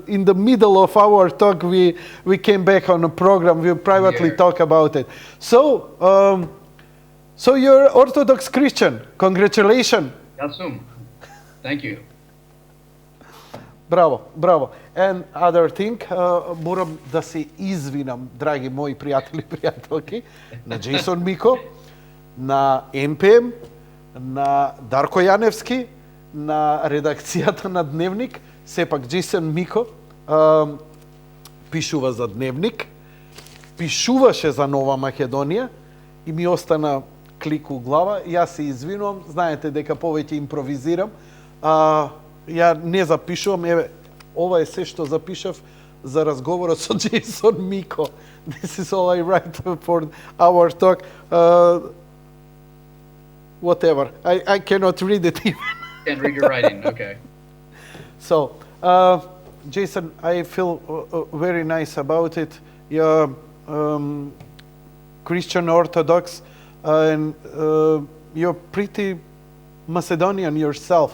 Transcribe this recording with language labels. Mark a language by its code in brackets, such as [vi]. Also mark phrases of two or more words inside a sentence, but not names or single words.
[en] In the middle of our talk, we came back on a program. We privately talk about it. So, so you're Orthodox Christian. Congratulations. Jasum. Thank you. [mk] Браво, браво. [en] And other thing, [mk] морам да се извинам, драги мои пријатели и пријателки, на џејсон Мико, на МПМ, на Дарко Јаневски, на редакцијата на Дневник. Сепак џејсон Мико пишува за Дневник, пишуваше за Нова Македонија и ми остана клик у глава. Јас се извинувам, знаете дека повеќе импровизирам. Ја не запишувам, еве, ова е се што запишав за разговорот со џејсон Мико. [en] This is all I write for our talk. Whatever. I cannot read it even. Can't read your writing, okay. So, Џејсон, I feel very nice about it. You're Christian Orthodox, and you're pretty Macedonian yourself.